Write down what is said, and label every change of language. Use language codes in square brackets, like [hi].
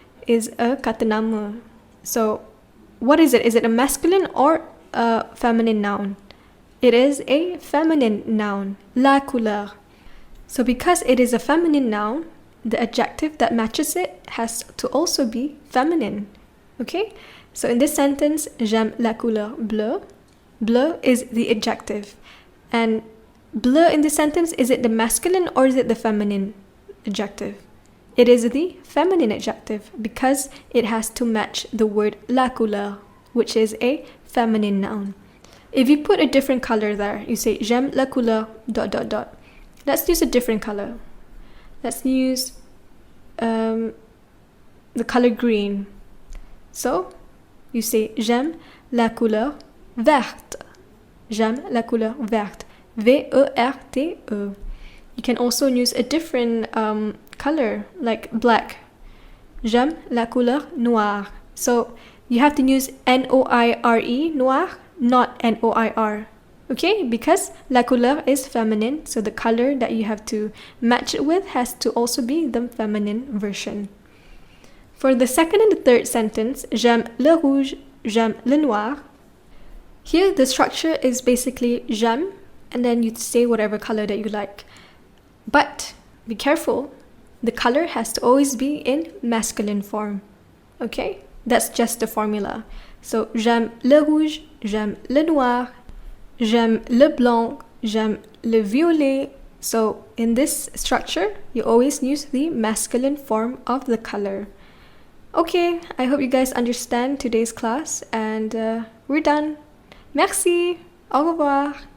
[en] Is a kata nama. So what is it? Is it a masculine or a feminine noun? It is a feminine noun, la couleur. So because it is a feminine noun, the adjective that matches it has to also be feminine. Okay? So in this sentence, [fr] j'aime la couleur bleue. [en] Bleu is the adjective. And bleu in this sentence, is it the masculine or is it the feminine adjective? It is the feminine adjective because it has to match the word la couleur, which is a feminine noun. If you put a different color there, you say [fr] j'aime la couleur ... [en] Let's use a different color. Let's use the color green. So you say [fr] j'aime la couleur verte. J'aime la couleur verte. V-E-R-T-E. [en] You can also use a different color like black. [fr] J'aime la couleur noire. [en] So you have to use N-O-I-R-E, noir, not N-O-I-R. Okay, because la couleur is feminine, so the color that you have to match it with has to also be the feminine version. For the second and the third sentence, [fr] j'aime le rouge, j'aime le noir. [en] Here the structure is basically j'aime, and then you say whatever color that you like. But be careful, the color has to always be in masculine form. Okay, that's just the formula. [fr] So j'aime le rouge, j'aime le noir, j'aime le blanc, j'aime le violet, [en] So in this structure, you always use the masculine form of the color. Okay, I hope you guys understand today's class, and we're done. [fr] Merci. Au revoir.